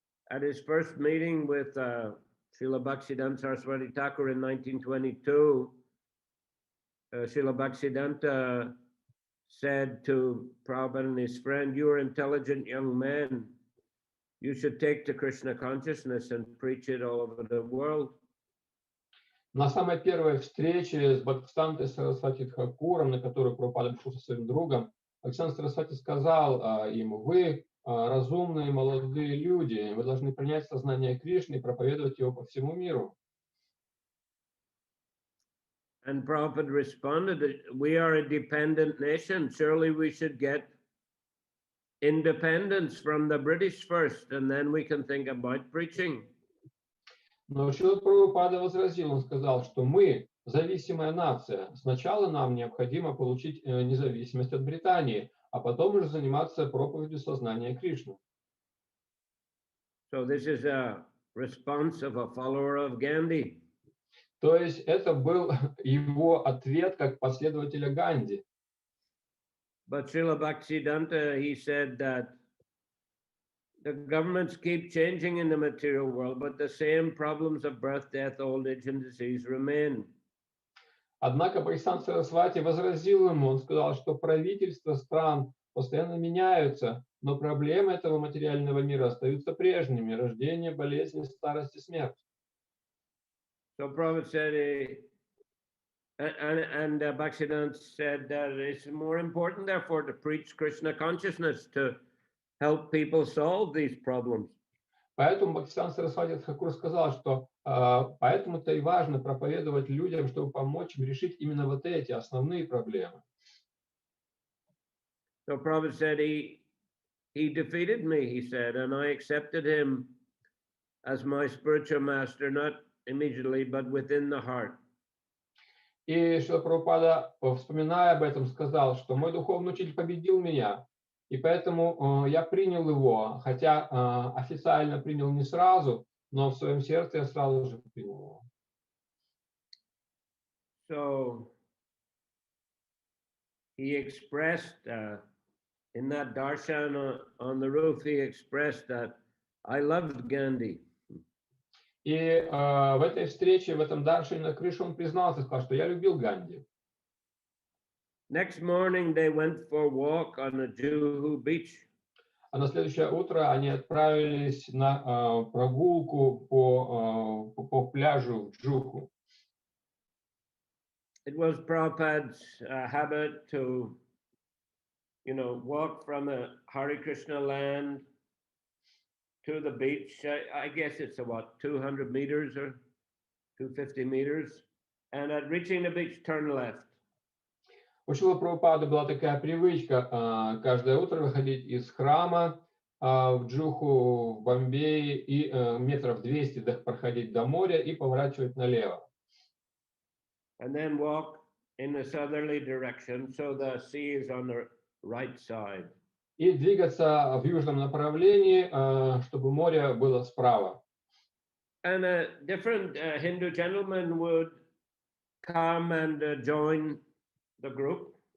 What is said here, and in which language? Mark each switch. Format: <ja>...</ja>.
<en>At his first meeting with Srila Bhaktisiddhanta Saraswati Thakur in 1922, Srila Bhaktisiddhanta said to Prabhupada and his friend, "You are intelligent young men. You should take to Krishna consciousness and preach it all over the world."</en> <ru>На самой первой встрече с Бхактисидантой Сарасвати Тхакуром, на которую Прабхупада пришел со своим другом, Александр Сарасвати сказал ему: вы разумные молодые люди, вы должны принять сознание Кришны и проповедовать его по всему миру.</ru> <en>And Prabhupada responded, "We are a dependent nation. Surely we should get independence from the British first, and then we can think about preaching."</en> <ru>Но Шрила Прабхупада возразил, он сказал, что мы зависимая нация. Сначала нам необходимо получить независимость от Британии, а потом уже заниматься проповедью сознания Кришны.</ru> <en>So this is a response of a follower of Gandhi.</en> <ru>То есть это был его ответ как последователя Ганди.</ru> <en>But Srila Bhaktisiddhanta, he said that the governments keep changing in the material world, but the same problems of birth, death, old age, and disease remain.</en> <ru>Однако Бхактисиданта Сарасвати возразил ему, он сказал, что правительства стран постоянно меняются, но проблемы этого материального мира остаются прежними: рождение, болезни, старость и смерть.</ru> <en>So Prabhupada said, and Bhaktisiddhanta said that it's more important, therefore, to preach Krishna consciousness to help people solve these problems.</en> <ru>Поэтому Бхактисиданта Сарасвати Тхакур сказал, что поэтому-то и важно проповедовать людям, чтобы помочь им решить именно вот эти основные проблемы.</ru> <en>So Prabhupada said he defeated me, he said, and I accepted him as my spiritual master, not immediately, but within the heart.</en> <ru>И Шрила Прабхупада, вспоминая об этом, сказал, что мой духовный учитель победил меня, и поэтому я принял его, хотя официально принял не сразу, но в своем сердце я сразу же принял его.</ru> <en>So he expressed in that darshan on the roof, he expressed that I loved Gandhi.</en> <ru>И в этой встрече, в этом даршане на крыше он признался, сказал, что я любил Ганди.</ru> <en>Next morning they went for a walk on the Juhu beach.</en> <ru>А на следующее утро они отправились на прогулку по пляжу в Джуху.</ru> <en>It was Prabhupada's habit to, walk from a Hare Krishna land to the beach. I guess it's about 200 meters or 250 meters. And at reaching the beach, turn left.</en> <ru>У Шрилы Прабхупады была такая привычка каждое утро выходить из храма в Джуху, в Бомбее, и метров 200 проходить до моря и поворачивать налево.</ru> <en>And then walk in the southerly direction, so the sea is on the right side.</en> <ru>И двигаться в южном направлении, чтобы море было справа.</ru> <en>And a different Hindu gentleman would come and join the group.</en>